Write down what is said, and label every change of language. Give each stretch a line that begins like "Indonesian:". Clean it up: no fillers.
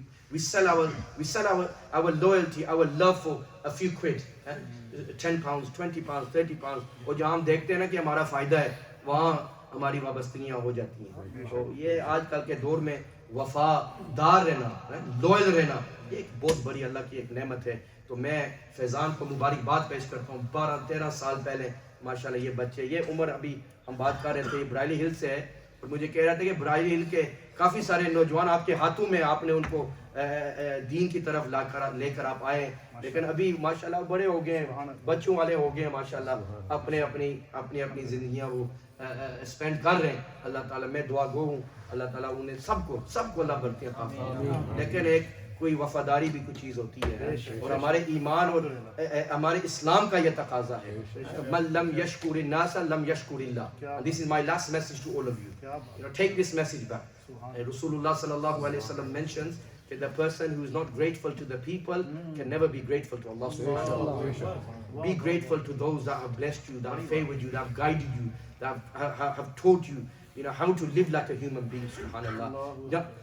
English: We sell our loyalty, our love for a few quid, 10 pounds, 20 pounds, 30 pounds.
Hindi: और जहाँ हम देखते हैं ना कि हमारा फायदा है, वहाँ हमारी वाबस्तगियाँ हो जाती हैं. तो ये आजकल के दौर में वफादार रहना, लॉयल रहना, ये एक बहुत बड़ी अल्लाह की एक नेमत है. तो मैं फैज़ान को मुबारकबाद पेश करता हूँ. 12-13 साल पहले माशाल्लाह ये बच्चे, ये उम्र अभी हम बात कर रहे थे, ब्राइली हिल से है, और मुझे कह रहा था कि ब्राइली हिल के काफ़ी सारे नौजवान आपके हाथों में, आपने उनको दीन की तरफ लेकर आप आए, लेकिन अभी माशाल्लाह बड़े हो गए, बच्चों वाले हो गए माशाल्लाह, अपनी ज़िंदगियाँ वो स्पेंड कर रहे हैं. अल्लाह ताला, मैं दुआ गो हूँ, अल्लाह ताला उन्हें सबको अल्लाह बरकतें अता फरमाए. लेकिन एक कोई वफादारी भी कुछ चीज़ होती है, और हमारे ईमान और हमारे इस्लाम का यह तकाजा है.
Arabic: मन लम यशकुर नास लम यशकुरिल्लाह.
English: This is my last message to all of you. Take this message back. Rasulullah sallallahu alaihi wasallam mentions that the person who is not grateful to the people can never be grateful to Allah subhanahu wa ta'ala. Be grateful to those that have blessed you, that have favored you, that have guided you, that have taught you, how to live like a human being, subhanallah.